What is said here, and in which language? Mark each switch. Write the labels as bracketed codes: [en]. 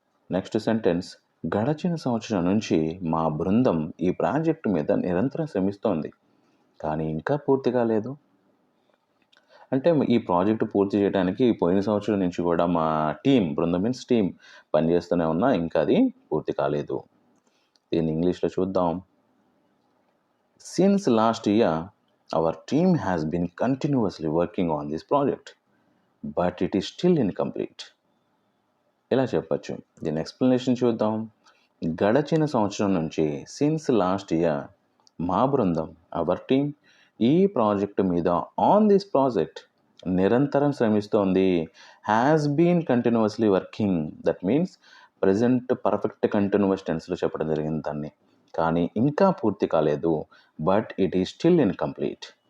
[te] Next sentence, గడచిన సంవత్సరం నుంచి మా బృందం ఈ ప్రాజెక్టు మీద నిరంతరం శ్రమిస్తోంది కానీ ఇంకా పూర్తి కాలేదు. అంటే ఈ ప్రాజెక్టు పూర్తి చేయడానికి పోయిన సంవత్సరం నుంచి కూడా మా బృందం మీన్స్ టీం పనిచేస్తూనే ఉన్నా ఇంకా అది పూర్తి కాలేదు. దీన్ని ఇంగ్లీష్లో చూద్దాం. [en] Since last year our team has been continuously working on this project, but it is still incomplete. [te] ఇలా చెప్పచ్చు. దీని ఎక్స్ప్లెనేషన్ చూద్దాం. గడచిన సంవత్సరం నుంచి [en] since last year [te] మా బృందం [en] our team [te] ఈ ప్రాజెక్టు మీద [en] on this project [te] నిరంతరం శ్రమిస్తోంది. [en] has been continuously working, that means present perfect continuous టెన్స్లో [te] చెప్పడం జరిగింది దాన్ని. కానీ ఇంకా పూర్తి కాలేదు. [en] But it is still incomplete.